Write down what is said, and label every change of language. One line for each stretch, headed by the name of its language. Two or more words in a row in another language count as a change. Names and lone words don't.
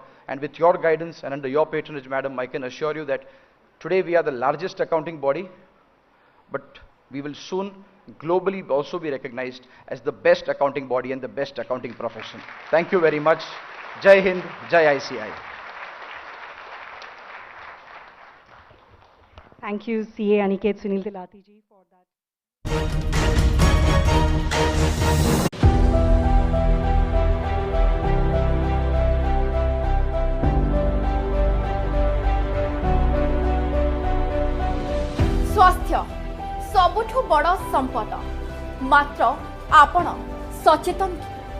English: And with your guidance and under your patronage, Madam, I can assure you that today we are the largest accounting body, but we will soon globally also be recognized as the best accounting body and the best accounting profession. Thank you very much.
Hindi: जय हिंद,
English: Jai ICI. Thank you, CA Aniket Sunil Tilati ji, for that.
Odia: ସ୍ୱାସ୍ଥ୍ୟ ସବୁଠୁ ବଡ଼ ସମ୍ପଦ ମାତ୍ର ଆପଣ ସଚେତନ କି?